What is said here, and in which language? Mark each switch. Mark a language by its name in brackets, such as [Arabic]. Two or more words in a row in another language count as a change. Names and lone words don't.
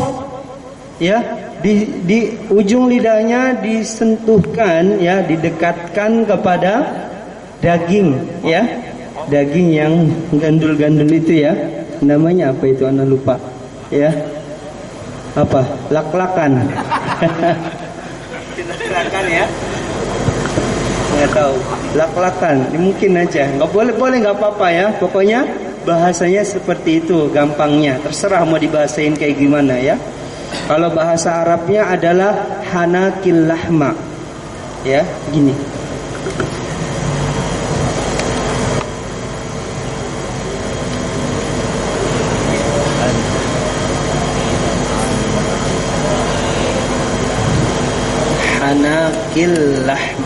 [Indonesian] Ya, di ujung lidahnya disentuhkan ya, didekatkan kepada daging ya. Daging yang gandul-gandul itu ya. Namanya apa itu? Ana lupa. Ya. Apa? Lak-lakan. Lak-lakan ya. Nggak tahu. Lak-lakan. Mungkin aja. Nggak boleh nggak apa-apa ya. Pokoknya bahasanya seperti itu, gampangnya. Terserah mau dibahasain kayak gimana ya. Kalau bahasa Arabnya adalah [Arabic] حنك اللحمة. [Indonesian] Ya, gini. [Arabic] حنك اللحمة.